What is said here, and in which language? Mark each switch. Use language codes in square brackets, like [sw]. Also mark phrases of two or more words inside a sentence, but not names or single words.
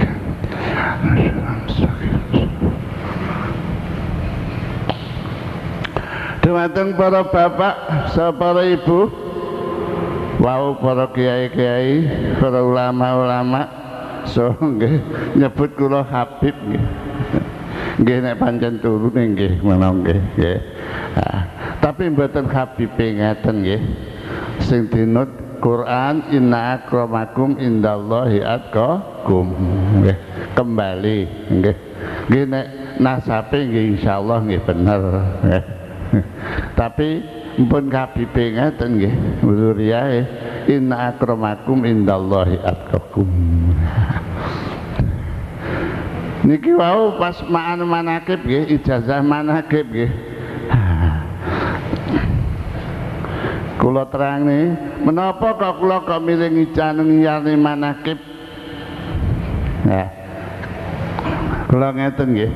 [jv] Dumateng para bapak, para ibu, wau para kiai-kiai, para ulama-ulama, so nggih nyebut kula Habib nggih. Nggih nek pancen turune nggih menawa nggih. Tapi mboten Habibe ngaten nggih. Sing dinut Quran, [ar] إن أكرمكم عند الله أتقاكم. [jv] Nggih, kembali nggih. Nggih nek nasabe nggih insyaallah nggih bener nggih. Tapi mpun Habibe ngaten nggih, wuriyae [ar] إن أكرمكم عند الله أتقاكم. [jv] Niki wau pas ma'an manakib nggih, ijazah manakib nggih. Kula terangne, menapa kok kula kok milih ngiyane manakib? Nah, kula ngeten nggih.